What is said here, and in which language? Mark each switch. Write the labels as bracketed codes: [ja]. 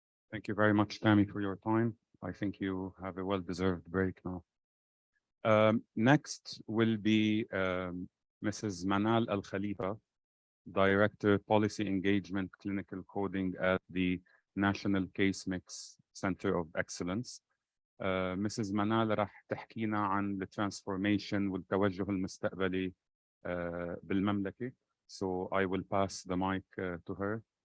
[en] Thank you very much, Tammy, for your time. I think you have a well-deserved break now. Next will be Mrs. Manal Al Khalifa, Director, Policy Engagement, Clinical Coding at the National Case Mix Center of Excellence. Mrs. [ar] Manal راح تحكينا عن الترانسفورميشن والتوجه المستقبلي بالمملكة. [en] So I will pass the mic to her.